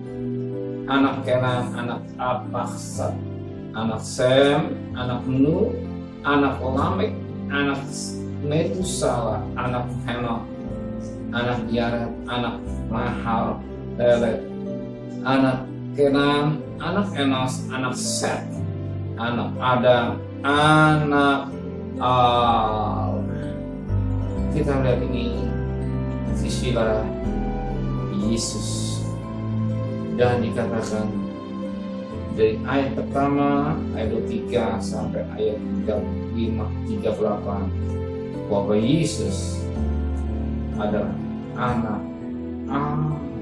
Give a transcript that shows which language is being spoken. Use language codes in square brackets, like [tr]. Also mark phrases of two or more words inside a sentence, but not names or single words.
[id] anak Kenan, anak Apaksat, anak Sem, anak Nuh, anak Lamek, anak Metusala, anak Henok, anak Yared, anak Mahal, Peleg, anak Kenan, anak Enos, anak Set, anak Adam, anak Al. Kita lihat ini sisilah Yesus, dan dikatakan dari ayat pertama ayat 23 sampai ayat 38 bahwa Yesus adalah anak Allah.